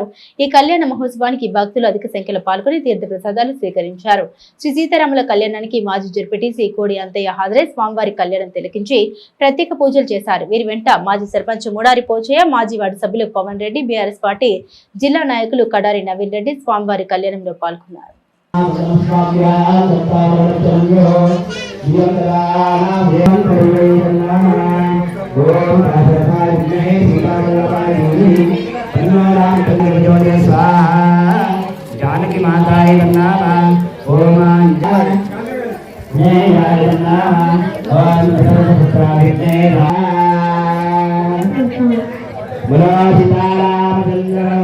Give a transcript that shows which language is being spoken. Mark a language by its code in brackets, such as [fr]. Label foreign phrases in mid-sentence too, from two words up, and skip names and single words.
[te] ఈ కళ్యాణ మహోత్సవానికి భక్తులు అధిక సంఖ్యలో పాల్గొని తీర్థ ప్రసాదాలు స్వీకరించారు. శ్రీ సీతారాముల కళ్యాణానికి మాజీ జడ్పీటీసీ కోడి అంతయ్య హాజరై స్వామివారి కళ్యాణం తిలకించి ప్రత్యేక పూజలు చేశారు. వీరి వెంట మాజీ సర్పంచ్ ముడారి పోచయ్య, మాజీ వార్డు సభ్యులు పవన్ రెడ్డి, బీఆర్ఎస్ పార్టీ జిల్లా నాయకులు కడారి నవీన్ రెడ్డి స్వామివారి కళ్యాణంలో పాల్గొన్నారు. [sa] जानकी माताय नमः ओम जय नमः ओम सर्वपुत्राय नमः बोलो सीतारामचंद्र